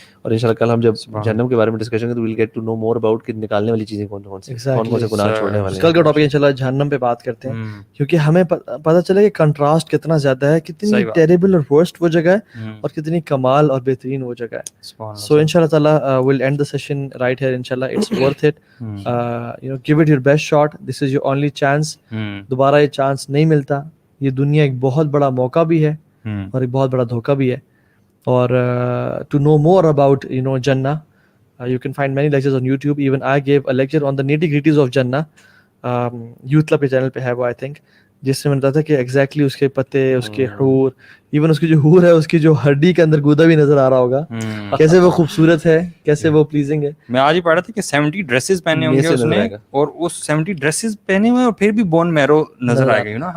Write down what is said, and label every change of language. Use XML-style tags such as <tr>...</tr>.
<ur>اور انشاءاللہ کل ہم جب جہنم کے بارے میں ڈسکشن کریں تو</ur> <en>we'll get to know more about</en> <ur>کہ نکالنے والی چیزیں کون کون سی گناہ چھوڑنے والے. کل کا ٹاپک انشاءاللہ جہنم پہ بات کرتے ہیں, کیونکہ ہمیں پتہ چلا کہ کنٹراسٹ کتنا زیادہ ہے, کتنی ٹیریبل اور ورسٹ وہ جگہ ہے اور کتنی کمال اور بہترین وہ جگہ ہے.</ur> <en>So انشاءاللہ تعالیٰ we'll end the session right here. انشاءاللہ it's worth it. Give it your best shot. This is your only chance.</en> <ur>دوبارہ یہ چانس نہیں ملتا. یہ دنیا ایک بہت بڑا موقع بھی ہے اور ایک بہت بڑا دھوکہ بھی ہے.</ur> <en>اور to know more about Jannah, you can find many lectures on YouTube. Even I gave a lecture on the nitty-gritties of Jannah.</en> <ur>Youth Club کے چینل پہ ہے وہ,</ur> <en>I think,</en> <ur>جس سے میں بتاتا کہ ایگزیکٹلی اس کے پتے, اس کے حور, ایون اس کی جو حور ہے اس کی جو ہڈی کے اندر گودا بھی نظر آ رہا ہوگا, کیسے وہ خوبصورت ہے, کیسے وہ پلیزنگ ہے. میں آج ہی پڑھ رہا تھا کہ 70 ڈریسز پہنے ہوں گے اس نے, اور اس 70 ڈریسز پہنے ہوئے اور پھر بھی بون میرو نظر آئے گا.</ur>